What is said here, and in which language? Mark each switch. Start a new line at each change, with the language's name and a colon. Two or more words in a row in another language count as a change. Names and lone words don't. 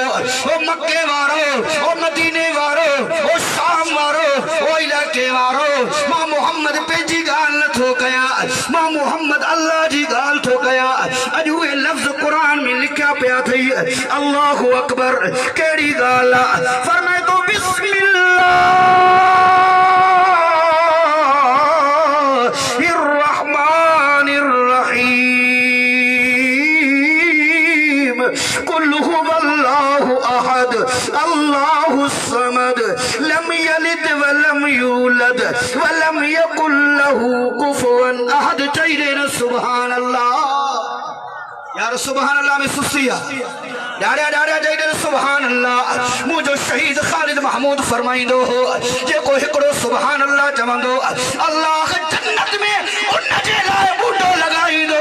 Sindhi: ओ मक्के वारो, ओ मदीने वारो, ओ शाम वारो, ओ इलाके वारो, मां मोहम्मद पंहिंजी ॻाल्हि नथो कयां, मां मोहम्मद अल्लाह जी ॻाल्हि थो कयां। अॼु उहे लफ़्ज़ क़ुरान में लिखिया पिया अथई
Arabic: الله أكبر.
Sindhi: कहिड़ी ॻाल्हि आहे?
Arabic: फरमाए थो بسم الله قل هو الله أحد الله الصمد لم يلد ولم يولد ولم يكن له كفوا أحد.
Sindhi: चईरे न
Arabic: سبحان الله
Sindhi: यार,
Arabic: سبحان الله
Sindhi: में सुस्ती आहे। ॾाढा ॾाढा चईरे
Arabic: سبحان الله.
Sindhi: मुंहिंजो शहीद ख़ालिद महमूद फरमाईंदो हो जेको हिकिड़ो
Arabic: سبحان الله
Sindhi: चवंदो अल्लाह जन्नत में उन जे लाइ बूटो लॻाईंदो।